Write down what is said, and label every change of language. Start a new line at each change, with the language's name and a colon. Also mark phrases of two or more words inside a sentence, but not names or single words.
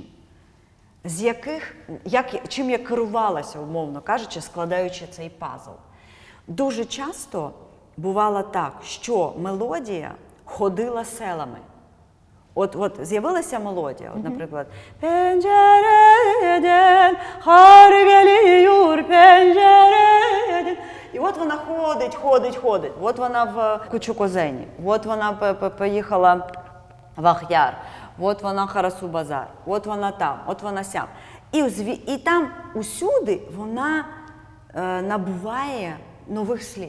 Ukrainian: З яких, чим я керувалася, умовно кажучи, складаючи цей пазл. Дуже часто бувало так, що мелодія ходила селами. От з'явилася мелодія, от, наприклад,
Crimean Tatar: «Пенджерeden har geliyor pencereden».
Ukrainian: І от вона ходить. От вона в Кучукозені, от вона поїхала в Ахяр, от вона Харасу-Базар, от вона там, от вона сям. І там усюди вона набуває нових слів.